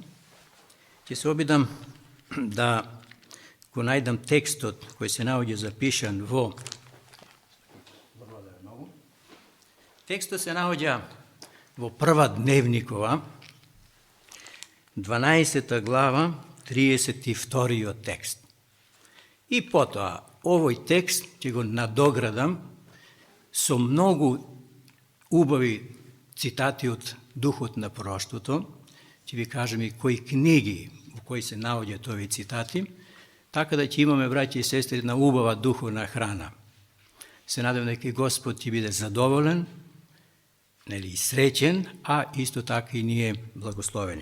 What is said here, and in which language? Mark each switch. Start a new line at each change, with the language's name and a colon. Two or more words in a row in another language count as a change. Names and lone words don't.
Macedonian: Ќе се обидам да го најдам текстот кој се наоѓа запишан во Текстот се наоѓа во прва Дневникова, 12 глава, 32 текст. И потоа ovoj tekst će go nadogradam со многу убави цитати од Духот на пророштвото. Ќе ви кажем и кои книги во кои се наоѓаат овие цитати, така да ќе имаме, браќи и сестри, една убава духовна храна. Се надевам дека Господ ќе биде задоволен, нели, и среќен, а исто така и ние благословени.